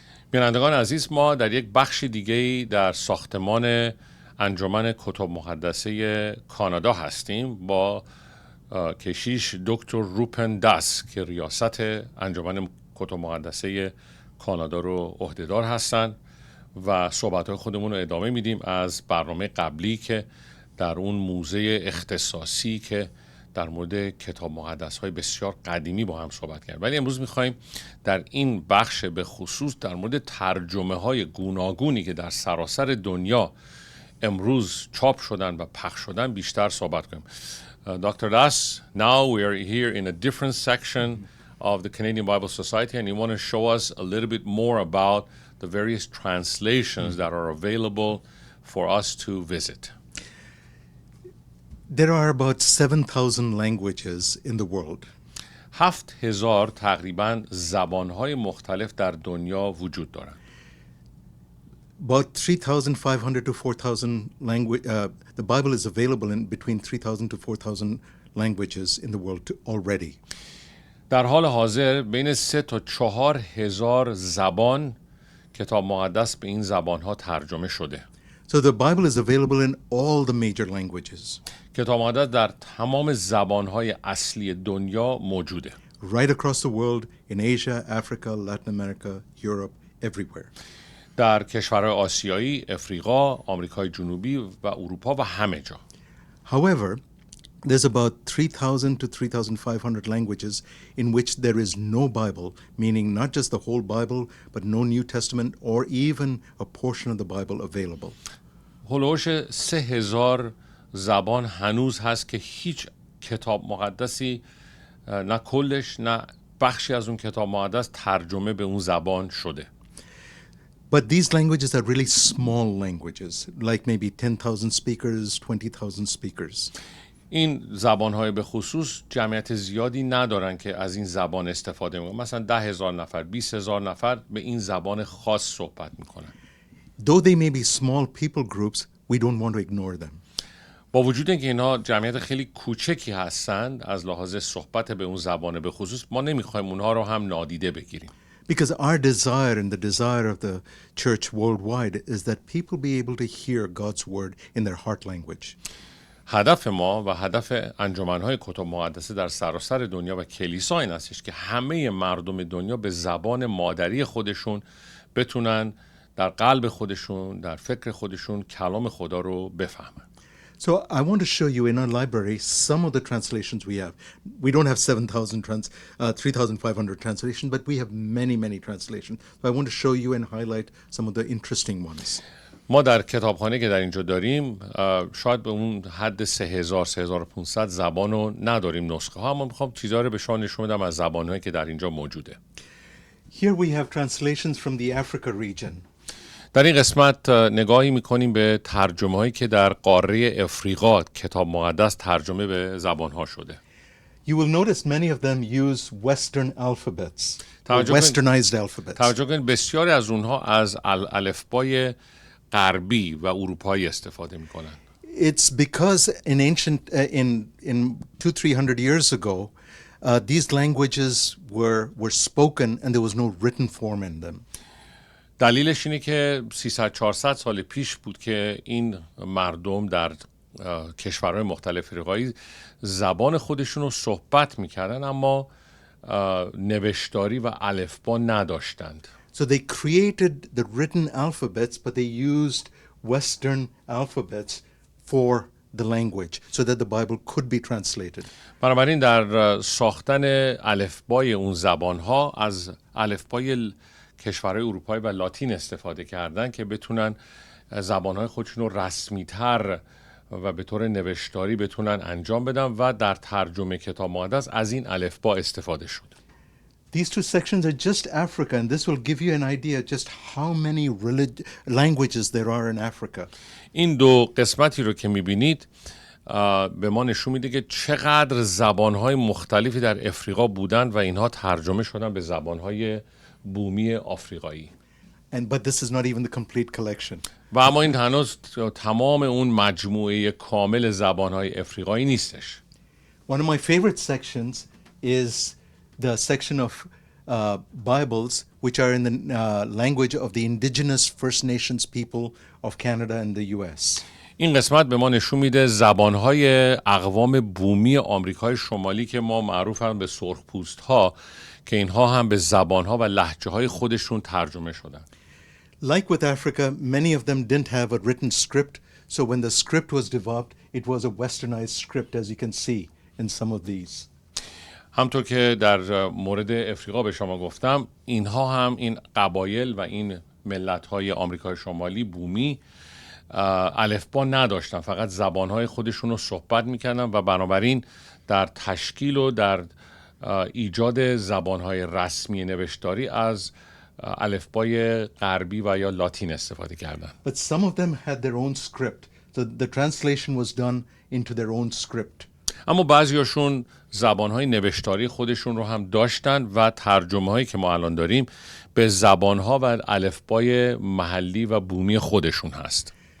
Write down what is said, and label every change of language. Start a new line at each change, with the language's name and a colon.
Persian: بینندگان عزیز، ما در یک بخش دیگه‌ای در ساختمان انجمن کتاب مقدسه کانادا هستیم با کشیش دکتر روپن داس که ریاست انجمن کتاب مقدسه کانادا رو عهدهدار هستند و صحبت‌های خودمون رو ادامه میدیم از برنامه قبلی که در اون موزه اختصاصی که در مورد کتاب مقدس‌های بسیار قدیمی با هم صحبت کردیم. ولی امروز می‌خوایم در این بخش به خصوص در مورد ترجمه‌های گوناگونی که در سراسر دنیا امروز چاپ شدن و پخش شدن بیشتر صحبت کنیم.
English: Dr. Das, now we are here in a different section of the Canadian Bible Society and you want to show us a little bit more about the various translations that are available for us to visit. There are about 7,000 languages in the world.
Persian: 7,000 تقریباً زبان‌های مختلف در دنیا وجود دارند.
English: About 3,500 to 4,000 language. The Bible is available in between 3,000 to 4,000 languages in the world already.
Persian: در حال حاضر بین 3 تا 4,000 زبان کتاب مقدس به این زبان‌ها ترجمه شده.
English: So the Bible is available in all the major languages.
Persian: کتاب مقدس در تمام زبان‌های اصلی دنیا موجوده.
English: Right across the world, in Asia, Africa, Latin America, Europe, everywhere.
Persian: در کشورهای آسیایی، افریقا، آمریکای جنوبی و اروپا و همه جا.
English: However, there's about 3,000 to 3,500 languages in which there is no Bible, meaning not just the whole Bible, but no New Testament or even a portion of the Bible available.
Persian: هولوش 3,000 زبان هنوز هست که هیچ کتاب مقدسی نه کلش نه بخشی از اون کتاب مقدس ترجمه به اون زبان شده.
English: But these languages are really small languages, like maybe 10,000 speakers, 20,000 speakers.
Persian: این زبان‌های به خصوص جمعیت زیادی ندارن که از این زبان استفاده می‌کنن. مثلا 10,000 نفر، 20,000 نفر به این زبان خاص صحبت می‌کنن.
English: Though they may be small people groups, we don't want to ignore them.
Persian: با وجود اینکه اینها جمعیت خیلی کوچکی هستند از لحاظ صحبت به اون زبان به خصوص، ما نمی‌خوایم اونها رو هم نادیده بگیریم.
English: Because our desire and the desire of the church worldwide is that people be able to hear God's word in their heart language.
Persian: هدف ما و هدف انجمن‌های کتاب مقدسه در سراسر دنیا و کلیسا این هستش که همه مردم دنیا به زبان مادری خودشون بتونن در قلب خودشون، در فکر خودشون کلام خدا رو بفهمن.
English: So I want to show you in our library some of the translations we have. We don't have 3,500 translations, but we have many translations. So I want to show you and highlight some of the interesting ones.
Persian: ما در کتابخانه که در اینجا داریم شاید به اون حد 3,000 3,500 زبان رو نداریم نسخه ها، اما میخوام چیزها رو به شما نشون بدم از زبان‌هایی که در اینجا موجوده.
English: Here we have translations from the Africa region.
Persian: در این قسمت نگاهی میکنیم به ترجمه‌هایی که در قاره افریقا کتاب مقدس ترجمه به زبان‌ها شده.
English: You will notice many of them use Western alphabets, westernized alphabets.
Persian: توجه کنید بسیاری از اونها از الفبای غربی و اروپایی استفاده میکنن.
English: It's because in ancient in 200-300 years ago these languages were spoken and there was no written form in them.
Persian: دلیلش اینه که 300-400 سال پیش بود که این مردم در کشورهای مختلف افریقایی زبان خودشون رو صحبت میکردن اما نوشتاری و الفبا نداشتند.
English: So they created the written alphabets, but they used Western alphabets for the language so that the Bible could be translated.
Persian: بنابراین در ساختن الفبای اون زبانها از الفبای کشورهای اروپایی و لاتین استفاده کردن که بتونن زبانهای خودشون رو رسمی‌تر و به طور نوشتاری بتونن انجام بدن و در ترجمه کتاب مقدس از این الفبا استفاده شد.
English: These two sections are just Africa, and this will give you an idea just how many languages there are in Africa.
Persian: این دو قسمتی رو که می‌بینید به ما نشون میده که چقدر زبان‌های مختلفی در افریقا بودن و اینها ترجمه شدن به زبان‌های بومی آفریقایی.
English: But this is not even the complete collection.
Persian: و اما این هنوز تمام اون مجموعه کامل زبان‌های افریقایی نیستش.
English: One of my favorite sections is the section of Bibles which are in the language of the indigenous First Nations people of Canada and the US.
Persian: این قسمت به ما نشون میده زبانهای اقوام بومی آمریکای شمالی که ما معروفن به سرخپوست ها که اینها هم به زبانها و لهجه های خودشون ترجمه شدن.
English: Like with Africa, many of them didn't have a written script, so when the script was developed, it was a westernized script, as you can see in some of these.
Persian: همطور که در مورد افریقا به شما گفتم، اینها هم این قبایل و این ملت‌های آمریکای شمالی بومی الفبا نداشتن، فقط زبانهای خودشون رو صحبت میکردن و بنابراین در تشکیل و در ایجاد زبانهای رسمی نوشتاری از الفبای غربی و یا لاتین استفاده کردن.
English: But some of them had their own script, so the translation was done into their own script.
Persian: اما بعضیاشون زبانهای نوشتاری خودشون رو هم داشتن و ترجمه هایی که ما الان داریم به زبانها و الفبای محلی و بومی خودشون هست.